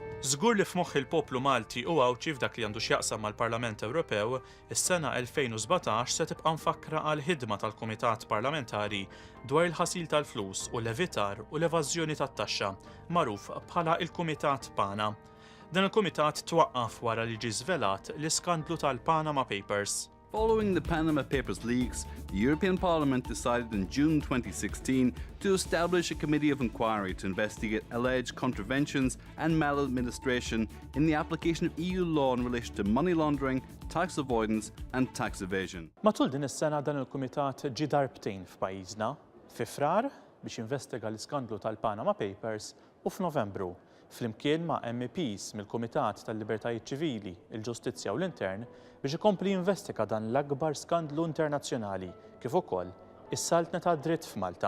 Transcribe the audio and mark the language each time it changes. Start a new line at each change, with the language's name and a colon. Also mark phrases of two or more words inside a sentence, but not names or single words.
Maltese: Żgur li f'moħħ il-poplu Malti u għawċi f'dak li għandu x'jaqsam mal-Parlament Ewropew, is-sena 2017 se tibqa' mfakkra għal ħidma tal-Kumitat Parlamentari dwar il-ħasil tal-flus u l-evitar u l-evażjoni tat-taxxa, magħruf bħala il-Kumitat Pana. Dan il-Kumitat twaqqaf wara li ġie żvelat l-iskandlu tal-Panama Papers.
English: Following the Panama Papers leaks, the European Parliament decided in June 2016 to establish a committee of inquiry to investigate alleged contraventions and maladministration in the application of EU law in relation to money laundering, tax avoidance and tax evasion.
Maltese: Matul din is-sena dan il-Kumitat ġie darbtejn f'pajjiżna, fi frar biex investiga l-iskandlu tal-Panama Papers u f'Novembru flimkien ma' MEPs mill-Kumitat tal-Libertajiet Ċivili, il-Ġustizzja u l-Intern biex ikompli jinvestiga dan l-akbar skandlu internazzjonali kif ukoll is-saltna ta' dritt f'Malta.